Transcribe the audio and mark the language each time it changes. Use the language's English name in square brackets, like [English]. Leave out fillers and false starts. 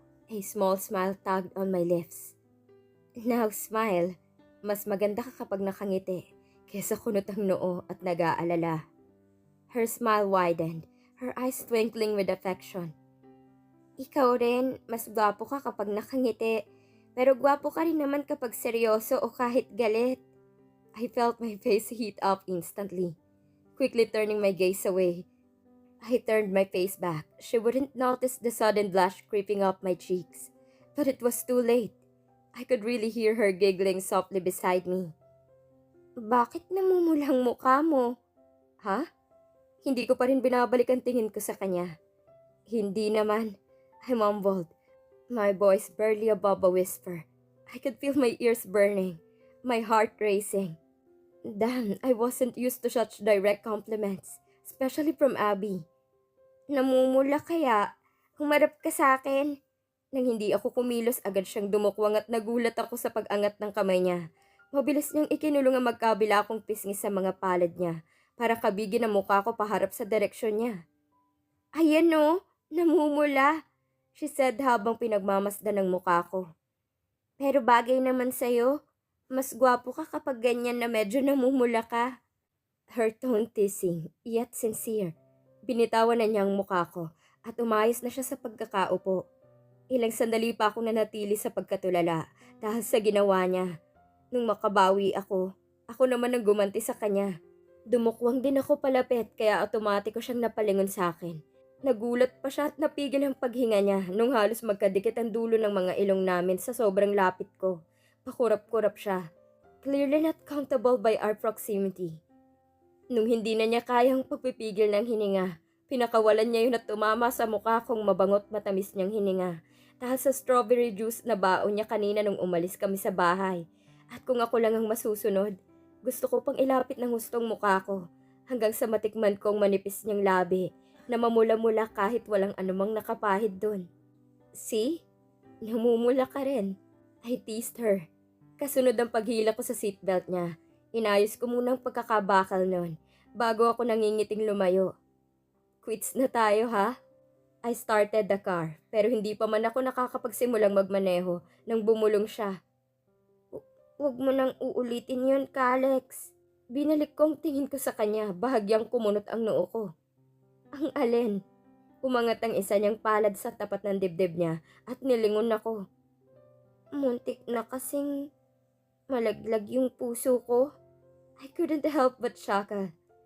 [English] A small smile tugged on my lips. Now smile. [Filipino] Mas maganda ka kapag nakangiti kesa kunot ang noo at nag-aalala. [English] Her smile widened, her eyes twinkling with affection. [Filipino] Ikaw rin, mas gwapo ka kapag nakangiti, pero gwapo ka rin naman kapag seryoso o kahit galit. [English] I felt my face heat up instantly. Quickly turning my gaze away, I turned my face back. She wouldn't notice the sudden blush creeping up my cheeks. But it was too late. I could really hear her giggling softly beside me. [Filipino] Bakit namumulang mukha mo? Ha? Hindi ko pa rin binabalik ang tingin ko sa kanya. Hindi naman. [English] I mumbled, my voice barely above a whisper. I could feel my ears burning, my heart racing. Damn, I wasn't used to such direct compliments, especially from Abby. [Filipino] Namumula kaya? Humarap ka sa akin. Nang hindi ako kumilos, agad siyang dumukwang at nagulat ako sa pag-angat ng kamay niya. Mabilis niyang ikinulong ang magkabila akong pisngi sa mga palad niya para kabigin ang mukha ko paharap sa direksyon niya. Ayan no, namumula, [English] she said [Filipino] habang pinagmamasdan ng mukha ko. Pero bagay naman sa'yo. Mas gwapo ka kapag ganyan na medyo namumula ka. [English] Her tone teasing, yet sincere. [Filipino] Binitawan na niya ang mukha ko at umayos na siya sa pagkakaupo. Ilang sandali pa akong nanatili sa pagkatulala dahil sa ginawa niya. Nung makabawi ako naman ang gumanti sa kanya. Dumukwang din ako palapit kaya automatiko siyang napalingon sa akin. Nagulat pa siya at napigil ang paghinga niya nung halos magkadikit ang dulo ng mga ilong namin sa sobrang lapit ko. Pakurap-kurap siya. [English] Clearly not countable by our proximity. [Filipino] Nung hindi na niya kayang pagpipigil ng hininga, pinakawalan niya yun at tumama sa mukha kong mabangot matamis niyang hininga. Dahil sa strawberry juice na baon niya kanina nung umalis kami sa bahay. At kung ako lang ang masusunod, gusto ko pang ilapit ng hustong mukha ko hanggang sa matikman kong manipis niyang labi na mamula-mula kahit walang anumang nakapahid doon. [English] See? [Filipino] Namumula ka rin. [English] I teased her. [Filipino] Kasunod ang paghila ko sa seatbelt niya. Inayos ko munang pagkakabakal noon bago ako nangingiting lumayo. Quits na tayo ha? [English] I started the car [Filipino] pero hindi pa man ako nakakapagsimulang magmaneho nang bumulong siya. Huwag mo nang uulitin yun, Kalex. Binalik ko ang tingin ko sa kanya, bahagyang kumunot ang noo ko. Ang alin? Umangat ang isa niyang palad sa tapat ng dibdib niya at nilingon ako. Muntik na kasing malaglag yung puso ko. [English] I couldn't help but chuckle.